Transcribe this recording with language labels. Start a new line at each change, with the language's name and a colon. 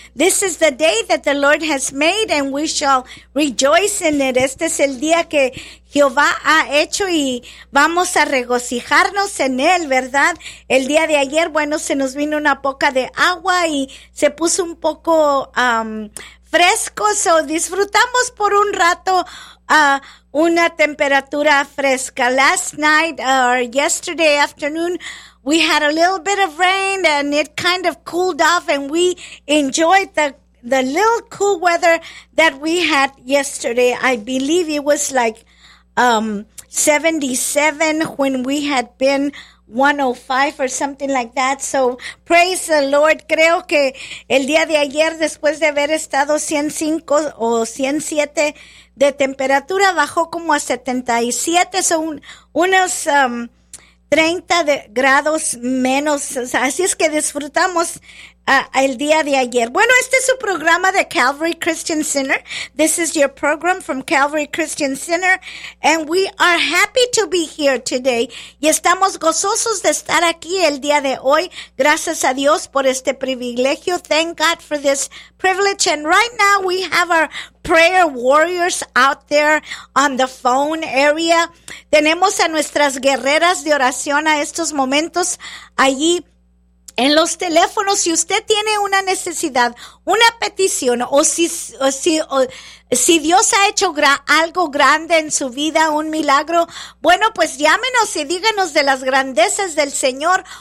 English: This is the day that the Lord has made and we shall rejoice in it.
Spanish: Este es el día que Jehová ha hecho y vamos a regocijarnos en él, ¿verdad? El día de ayer, bueno, se nos vino una poca de agua y se puso un poco fresco, so disfrutamos por un rato una temperatura fresca.
English: Last night or yesterday afternoon, we had a little bit of rain and it kind of cooled off and we enjoyed the little cool weather that we had yesterday. I believe it was like 77 when we had been 105 or something like that. So praise the Lord.
Spanish: Creo que el día de ayer, después de haber estado 105 o 107 de temperatura, bajó como a 77. So unos 30 de grados menos. O sea, así es que disfrutamos el día de ayer. Bueno, este es su programa de Calvary Christian Center.
English: This is your program from Calvary Christian Center. And we are happy to be here today.
Spanish: Y estamos gozosos de estar aquí el día de hoy. Gracias a Dios por este privilegio.
English: Thank God for this privilege. And right now we have our prayer warriors out there on the phone area.
Spanish: Tenemos a nuestras guerreras de oración a estos momentos allí en los teléfonos. Si usted tiene una necesidad, una petición, o si Dios ha hecho algo grande en su vida, un milagro, bueno, pues llámenos y díganos de las grandezas del Señor.